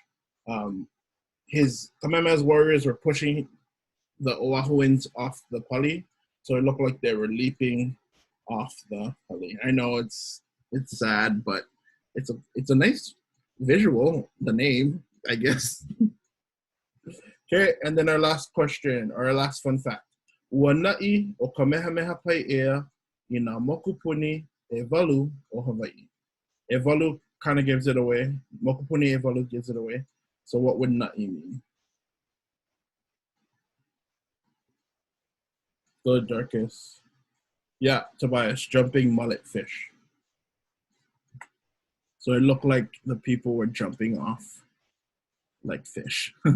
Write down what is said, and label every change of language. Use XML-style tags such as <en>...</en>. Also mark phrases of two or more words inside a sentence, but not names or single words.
<en>His Kamehameha's warriors were pushing the Oahuans off the pali, so it looked like they were leaping off the pali. I know it's sad, but it's a nice visual. The name, I guess. Okay, and then our last question, or our last fun fact.</en> <haw>Ua na'i o Kamehameha Pai'ea I nā mokupuni e walu o Hawaii. E walu</haw> <en>kind of gives it away.</en> <haw>Mokupuni e walu</haw> <en>gives it away. So what would na'i mean? Good, Darkest. Yeah, Tobias, jumping mullet fish. So it looked like the people were jumping off like fish.</en>